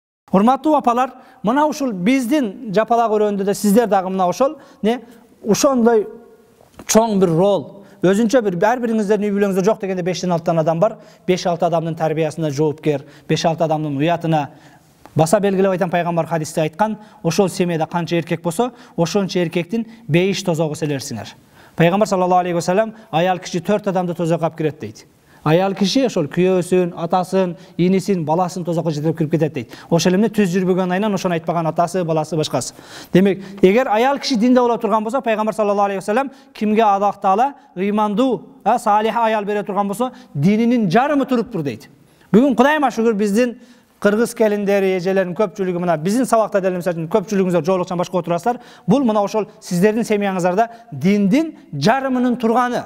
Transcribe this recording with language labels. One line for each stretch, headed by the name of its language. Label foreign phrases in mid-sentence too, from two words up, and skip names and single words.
Kyrgyz: Урматтуу апалар, мына ушул биздин жапалак өрөөндө да сиздер дагы мына ошол ошондой чоң бир рол, өзүнчө бир ар бириңиздердин үй бүлөңүздө жок дегенде 5-тен 6 адам бар. 5-6 адамдын тарбиясына жоопкер, 5-6 адамдын уятына баса белгилеп айтам, пайгамбар хадисте айткан, ошол семьяда канча эркек болсо, ошончо эркектин бейиш тозогу силерсиңер. Пайгамбар
Arabic: صلى الله عليه وسلم
Kyrgyz: аял киши 4 адамды тозокко алып кирет дейт. Аял киши ошол күйөөсүн, атасын, инисин, баласын тозокко жетирип кирип кетет дейт. Ошол эмне түз жүрбөгөн айынан ошону айтпаган атасы, баласы, башкасы. Демек, эгер аял киши динде боло турган болсо, пайгамбар
Arabic: صلى الله عليه وسلم
Kyrgyz: кимге адактала, ыймандуу, салих аял бере турган болсо, дининин жарымы туруптур дейт. Бүгүн Кудайыма шүгүр биздин кыргыз келиндери, эжелердин көпчүлүгү мына биздин сабакта деле мисалы үчүн көпчүлүгүңүздөр жоолукчан башка отурасыздар. Бул мына ошол сиздердин семьяңыздарда диндин жарымынын турганы.